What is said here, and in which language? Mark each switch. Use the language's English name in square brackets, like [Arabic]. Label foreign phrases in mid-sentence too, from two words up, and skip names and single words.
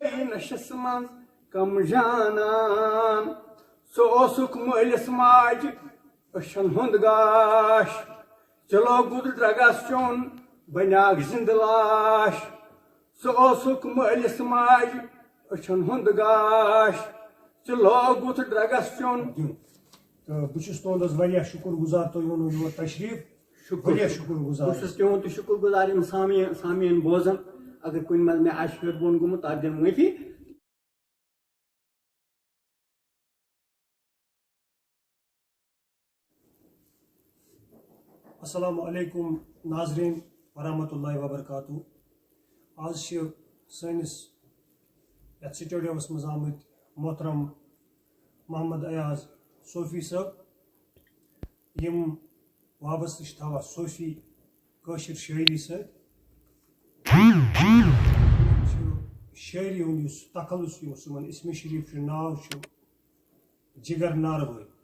[Kashmiri] نشس من کم جانان سو اوسک مٲلِس ماجہِ أچھن ہُنٛد گاش چلو گُد ڈرگس چوٚن بنیاکھ زِنٛدٕ لاش سُہ اوسُکھ مٲلِس ماجہِ أچھن ہُنٛد گاش چلو گُد ڈرگس چوٚن تہٕ بہٕ چھُس تُہُنٛد حظ واریاہ شُکُر گُزار تُہۍ اوٚنوٕ یور تشریٖف واریاہ شُکُر گُزار بہٕ چھُس تِہُنٛد تہِ شُکُر گُزار یِم سامعیٖن بوزان اگر کُنہِ منٛز مےٚ آسہِ ہیوٚر بۄن گوٚمُت تتھ دِمہٕ معٲفی [Arabic] السلام علیکم [Kashmiri] ناظرین [Arabic] ورحمۃ اللہ وبرکاتہ [Kashmiri] آج چھِ سٲنِس یتھ سٹوڈیوَس منٛز آمٕتۍ محترم محمد ایاز صوفی صٲب یِم وابستہٕ چھِ تھاوان صوفی کٲشِر شٲعری سۭتۍ چھِ شٲعری ہُنٛد یُس تخلُص یُس یِمن اسمِ شریٖف چھُ ناو چھُ جِگر ناروٲے